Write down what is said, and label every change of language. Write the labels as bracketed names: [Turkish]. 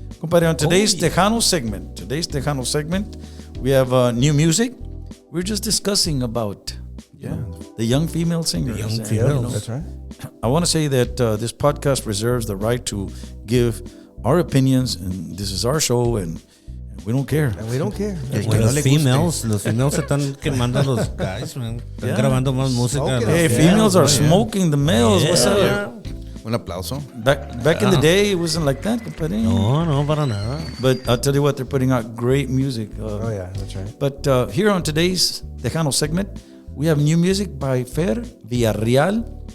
[English] Compadre, on today's Tejano segment, we have new music. We're just discussing about the young female singers. young And, females. That's right. I want to say that this podcast reserves the right to give our opinions, and this is our show, and we don't care. And we don't care. [Spanish] Los females se están quemando a los [English] guys, man. [Spanish] Están grabando más música. [English] Smoking Hey, Yeah, females are man. smoking the males. What's up? Yeah. [Spanish] Un aplauso. [English] Back in the day, it wasn't like that, compadre. [Spanish] No, para nada. [English] But I'll tell you what, they're putting out great music. Oh, yeah, that's right. But here on today's Tejano segment, we have new music by Fer Villarreal.